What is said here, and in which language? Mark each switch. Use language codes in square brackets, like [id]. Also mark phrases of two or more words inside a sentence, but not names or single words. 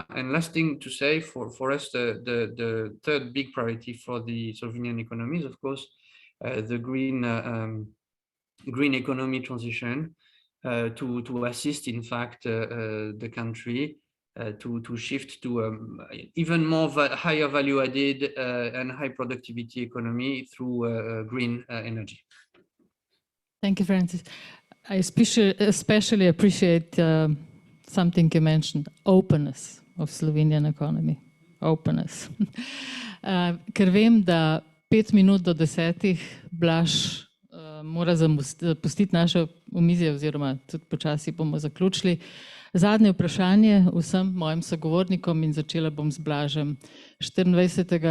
[en] And last thing to say, for us, the third big priority for the Slovenian economy is, of course, the green economy transition, to assist, in fact, the country to shift to even more higher value added and high productivity economy through green energy. Thank you, Francis. I especially appreciate something you mentioned, openness of Slovenian economy. Openness. [sl] Ker vem, da 5 minut do 10 Blaž mora zapustiti naše omizje, oziroma tudi počasi bomo zaključili. Zadnje vprašanje vsem mojim sogovornikom in začela bom z Blažem. 24.